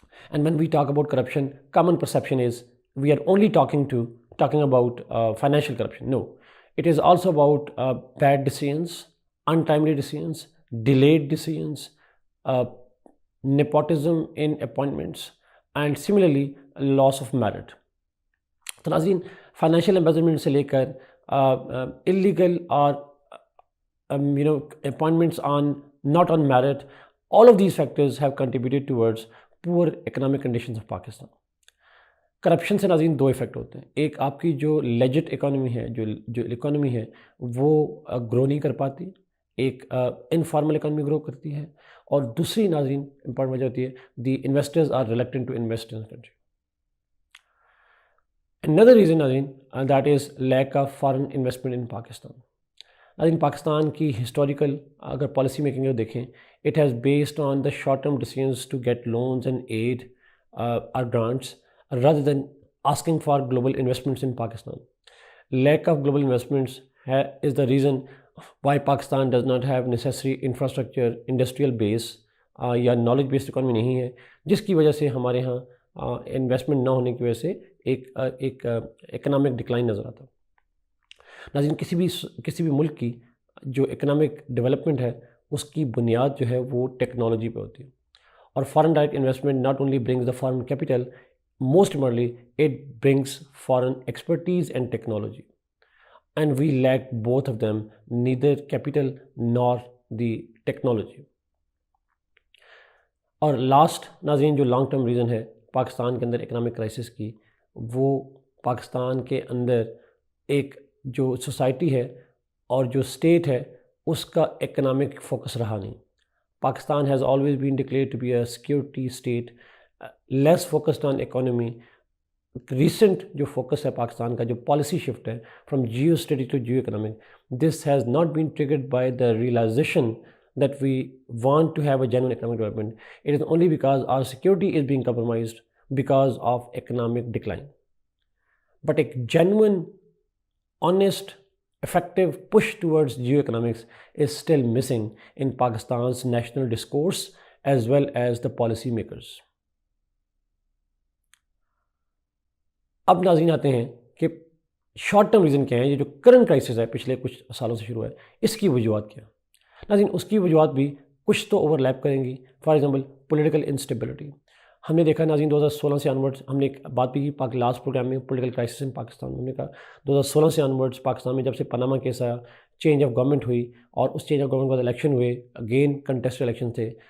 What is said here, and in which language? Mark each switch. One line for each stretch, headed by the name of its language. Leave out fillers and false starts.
English: And when we talk about corruption, common perception is we are only talking about financial corruption. No, it is also about bad decisions, untimely decisions, delayed decisions, nepotism in appointments, and similarly loss of merit. تو ناظرین financial embezzlement
Urdu: سے لے کر
English: illegal or appointments not on merit, all of these factors have contributed towards poor economic conditions of Pakistan.
Urdu: Corruption سے ناظرین دو effect ہوتے ہیں. ایک آپ کی جو لیجٹ اکانومی ہے, جو اکانومی ہے وہ گرو نہیں کر پاتی, ایک انفارمل اکانومی گرو کرتی ہے. اور دوسری ناظرین امپورٹنٹ وجہ ہوتی ہے
English: The investors are reluctant to invest in country. another reason ناظرین that is lack of foreign investment in Pakistan.
Urdu: ناظرین پاکستان کی ہسٹوریکل اگر پالیسی میکنگ دیکھیں,
English: It has based on the short term decisions to get loans and aid اور grants rather than asking for global investments in Pakistan. Lack of global investments is the reason why Pakistan does not have necessary infrastructure, industrial base
Urdu: یا knowledge based economy نہیں ہے, جس کی وجہ سے ہمارے ہاں انویسٹمنٹ نہ ہونے کی وجہ سے ایک اکنامک ڈکلائن نظر آتا. ناظرین کسی بھی ملک کی جو اکنامک ڈیولپمنٹ ہے اس کی بنیاد جو ہے وہ ٹیکنالوجی پہ ہوتی ہے.
English: اور foreign direct investment not only brings the foreign capital, most importantly it brings foreign expertise and technology, and we lack both of them, neither capital nor the technology.
Urdu: اور لاسٹ ناظرین جو لانگ ٹرم ریزن ہے پاکستان کے اندر economic crisis کی, وہ پاکستان کے اندر ایک جو سوسائٹی ہے اور جو اسٹیٹ ہے اس کا اکنامک فوکس رہا نہیں.
English: Pakistan has always been declared to be a security state, less focused on economy. Recent
Urdu: جو فوکس ہے پاکستان کا, جو پالیسی شفٹ ہے
English: From Jio اسٹیٹی to Jio economic, this has not been triggered by the realization that we want to have a genuine economic development. It is only because our security is being compromised because of economic decline. But ایک genuine, honest, effective push towards geo-economics is still missing in Pakistan's national discourse as well as the policy makers.
Urdu: اب ناظرین آتے ہیں کہ short term reason کیا ہے, یہ جو کرنٹ کرائسس ہے پچھلے کچھ سالوں سے شروع ہے, اس کی وجوہات کیا ہے. ناظرین اس کی وجوہات بھی کچھ تو اوور لیپ کریں گی.
English: For example political instability.
Urdu: ہم نے دیکھا ناظرین 2016 سے آنورڈس, ہم نے ایک بات بھی کی لاسٹ پروگرام میں پولیٹیکل کرائسس ان پاکستان میں. ہم نے کہا 2016 سے آنورڈس پاکستان میں جب سے پاناما کیس آیا, چینج آف گورنمنٹ ہوئی, اور اس چینج آف گورنمنٹ کے بعد الیکشن ہوئے, اگین کنٹیسٹ الیکشن تھے.